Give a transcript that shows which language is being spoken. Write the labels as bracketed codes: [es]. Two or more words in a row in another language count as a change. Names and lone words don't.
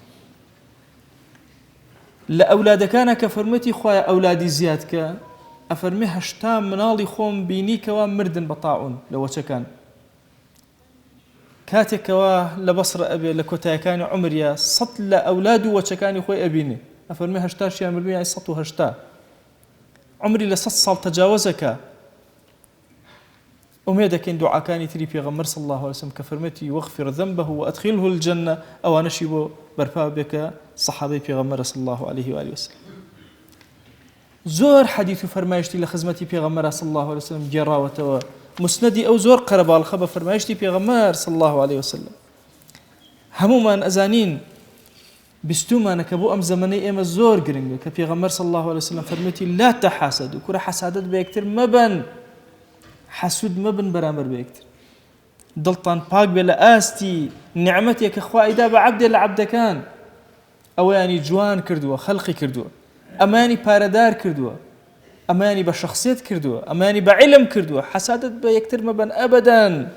[ckb] لە ئەولادەکانە کە فەرموویەتی خوایە ئەولادی زیاد کە ئەفەرمێ 80 مناڵی خۆم بینی کەوا مردن بە تاعون لە وەچەکان کاتێکەوە لە بەسڕە ئەبێ لە کۆتایەکانی عومریە 100 لە ئەولاد و وەچەکانی خۆی ئەبینێ ئەفەرمێ 80 شیان مردووی یانی 180 عمری لە 100 ساڵ تەجاوزەکە ئومێدەکەین دوعاکانی تری پێغەمبەر [ar] صلی الله عليه وسلم [ckb] کە فەرمێتی [ar] وەغفر ذنبه وأدخله الجنة [ckb] ئەوانەشی بۆ بەرپا بێکە سەحابەی پێغەمبەر [ar] صلی الله عليه وآله وسلم [ckb] زۆر حەدیث و فەرمایشتی لە خزمەتی پێغەمبەر [ar] صلی الله عليه وسلم [ckb] گێڕاوەتەوە مسندی ئەو زۆر قەرەباڵخە بە فەرمایشتی پێغەمبەر [ar] صلی الله عليه وسلم [ckb] هەمومان ئەزانین بیستومانە کە بۆ ئەم زەمانەی ئێمە زۆر گرنگە کە پێغەمبەر [ar] صلی الله عليه وسلم [ckb] فەرمێتی [ar] لا تحاسدوا [ckb] کوڕە حەسادەت بە یەکتر مەبەن حەسود مەبن بەرامبەر بە یەکتر دڵتان پاک بێ لە ئاستی نیعمەتێک کە خوا ئیدا بە عەبدێ لە عەبدەکان ئەوەیانی جوان کردووە خەڵقی کردووە ئەمانی پارەدار کردووە ئەمانی بە شخصیت کردووە، ئەمانی بە عیلم کردووە، حەسادت بە یەکتر مەبەن ئەبەدەن.